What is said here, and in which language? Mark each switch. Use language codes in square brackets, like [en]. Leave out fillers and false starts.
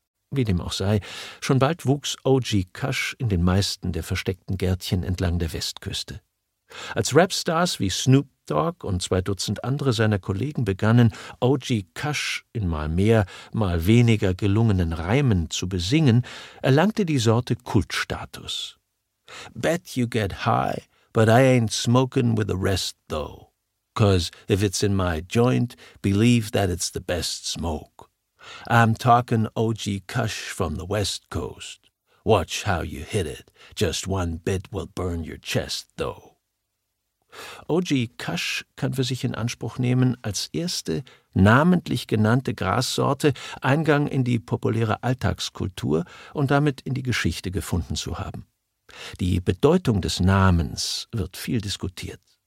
[de] Wie dem auch sei, schon bald wuchs OG Kush in den meisten der versteckten Gärtchen entlang der Westküste. Als Rapstars wie Snoop Dogg und 2 Dutzend andere seiner Kollegen begannen, OG Kush in mal mehr, mal weniger gelungenen Reimen zu besingen, erlangte die Sorte Kultstatus. [en] Bet you get high, but I ain't smoking with the rest though. 'Cause if it's in my joint, believe that it's the best smoke. I'm talking OG Kush from the West Coast. Watch how you hit it. Just one bit will burn your chest though. [de] OG Kush kann für sich in Anspruch nehmen, als erste namentlich genannte Grassorte Eingang in die populäre Alltagskultur und damit in die Geschichte gefunden zu haben. Die Bedeutung des Namens wird viel diskutiert.